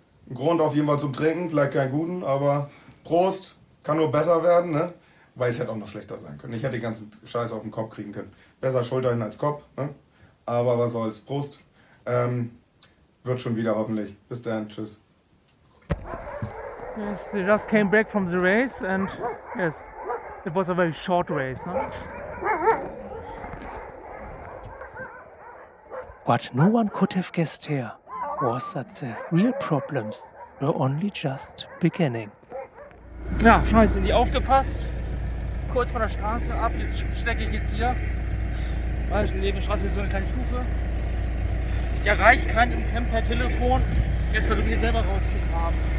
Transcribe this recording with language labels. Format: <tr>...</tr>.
<de>Ein Grund auf jeden Fall zum Trinken, vielleicht keinen guten, aber Prost, kann nur besser werden, ne? Weil es hätte auch noch schlechter sein können. Ich hätte den ganzen Scheiß auf den Kopf kriegen können. Besser Schulter hin als Kopf, ne? Aber was soll's, Prost. Wird schon wieder hoffentlich. Bis dann, tschüss.</de> <en>Yes, they just came back from the race and yes, it was a very short race, no? What no one could have guessed here was that the real problems were only just beginning.</en> <de>Ja, scheiße, nie aufgepasst. Kurz von der Straße ab, jetzt stecke ich jetzt hier. Weil neben der Straße ist so eine kleine Stufe. Ich erreiche keinen im Camp per Telefon. Jetzt versuche ich selber rauszugraben.</de>